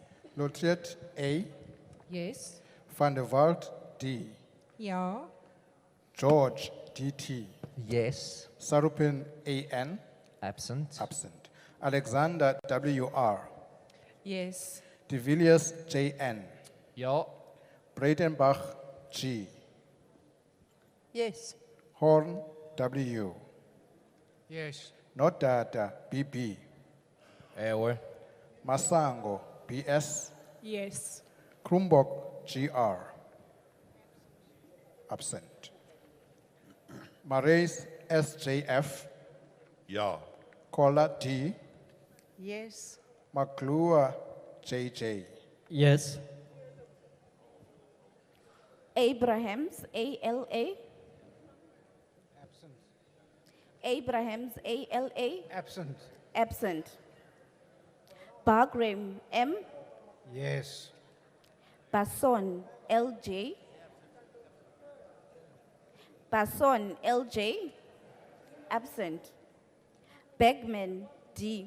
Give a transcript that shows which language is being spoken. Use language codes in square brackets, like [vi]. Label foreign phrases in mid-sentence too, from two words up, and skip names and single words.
[en] Lotriet A, Yes. Van der Walt D, Ja. George DT, Yes. Sarupin AN, Absent. absent. Alexander WR, Yes. De Villiers JN, Ja. Breitenbach G, Yes. Horn W, Yes. Nodata BB, Ewe. Masango BS, Yes. Krumbok GR, absent. Marais SJF, Yeah. Kola D, Yes. Maklua JJ. Yes. Abrahams, ALA. Abrahams, ALA. Absent. Absent. Bagram, M. Yes. Basson, LJ. Basson, LJ. Absent. Begman, D.